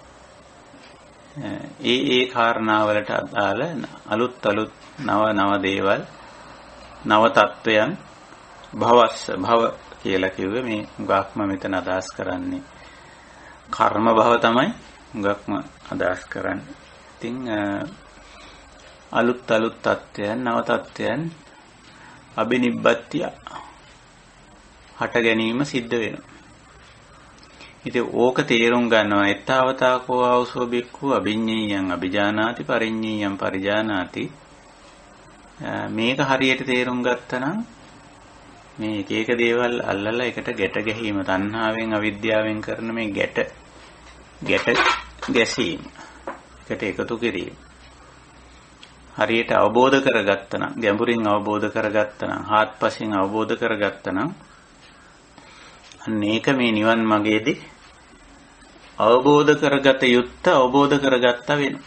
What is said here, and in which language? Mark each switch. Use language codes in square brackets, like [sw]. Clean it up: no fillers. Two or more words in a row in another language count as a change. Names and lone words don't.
[si] ඒ කාරණාවලට අදාළ අලුත් නව දේවල්, නව තත්වයන් භවස්ස භව කියලා කිව්වේ මේ ගාක්ම මෙතන අදහස් කරන්නේ කර්ම භව තමයි ගාක්ම අදහස් කරන්නේ. ඉතින් අලුත් තත්වයන්, නව තත්වයන් අබිනිබ්බත්තිය හට ගැනීම සිද්ධ වෙනවා. ඉතින් ඕක තේරුම් ගන්නවා. [pi] එත්තාවතාකෝ ආවසෝ බික්ඛු අභිඤ්ඤේයං අභිජානාති පරිඤ්ඤේයං පරිජානාති [si] මේක හරියට තේරුම් ගත්තනම් මේ එක එක දේවල් අල්ලලා එකට ගැට ගැහිම තණ්හාවෙන් අවිද්‍යාවෙන් කරන මේ ගැට ගැසීම එකට එකතු කිරීම හරියට අවබෝධ කරගත්තනම් ගැඹුරින් අවබෝධ කරගත්තනම් හාත්පසින් අවබෝධ කරගත්තනම් අන්න ඒක මේ නිවන් මාර්ගයේදී අවබෝධ කරගත යුත්ත අවබෝධ කරගත්තා වෙනවා.